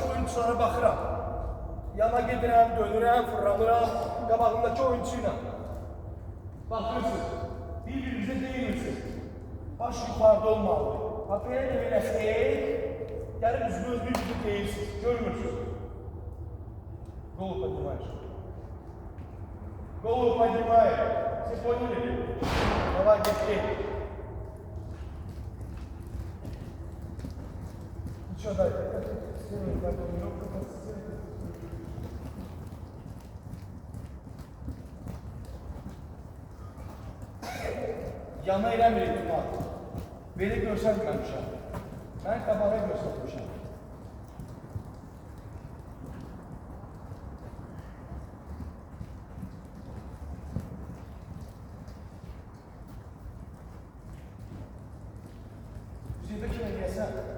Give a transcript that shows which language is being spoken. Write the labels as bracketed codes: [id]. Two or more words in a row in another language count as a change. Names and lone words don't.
[az] tuşlara baxıram. Yana gedirəm, dönürəm, fırlanıram, qabağımdakı oyuncuyla. Baxırsın, bir-birinizə deyirsiniz. Baş yuxarıda olmalı. Bax, belə də eləsək, gəlib üzünüz bir-birini deyirsiniz, görmürsünüz. [ru] Голову поднимаешь. Голову поднимаешь. Все поняли? Давай, детей. Ну что, дай. [az] Yana eləmirik tutmaq. Belə görsətməmişəm. Mən qabağa görsətmişəm. Üzeydə kimi deyəsən.